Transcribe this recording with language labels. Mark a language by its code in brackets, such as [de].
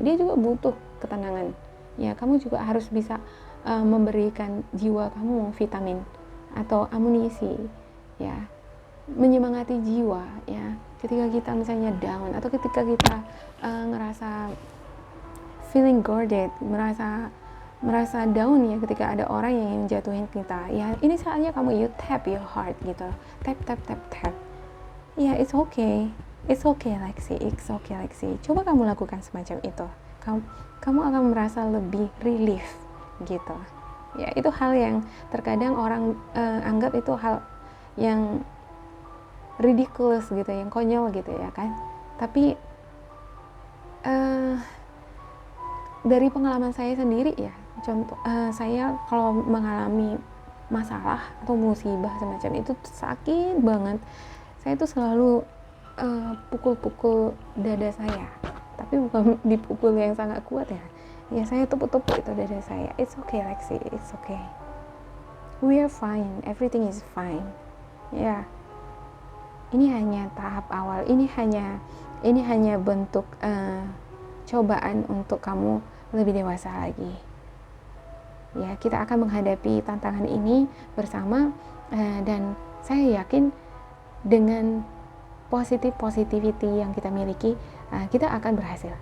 [id] Dia juga butuh ketenangan ya. Kamu juga harus bisa memberikan jiwa kamu vitamin atau amunisi ya, menyemangati jiwa ya. Ketika kita misalnya down, atau ketika kita ngerasa [en] feeling guarded, [id] merasa down ya, ketika ada orang yang jatuhin kita ya, ini saatnya kamu [en] you tap your heart [id] gitu, tap ya. [en] It's okay Lexi, it's okay Lexi. [id] Coba kamu lakukan semacam itu, kamu akan merasa lebih relief gitu ya. Itu hal yang terkadang orang anggap itu hal yang ridiculous gitu, yang konyol gitu ya kan. Tapi dari pengalaman saya sendiri ya, contoh saya kalau mengalami masalah atau musibah semacam itu sakit banget, saya tuh selalu pukul-pukul dada saya, tapi bukan dipukul yang sangat kuat ya. Ya saya tepuk-tepuk itu dada saya. [en] It's okay Lexi, it's okay. We are fine, everything is fine. [id] Ya, ini hanya tahap awal. Ini hanya bentuk cobaan untuk kamu lebih dewasa lagi. Ya, kita akan menghadapi tantangan ini bersama, dan saya yakin dengan positivity yang kita miliki, kita akan berhasil.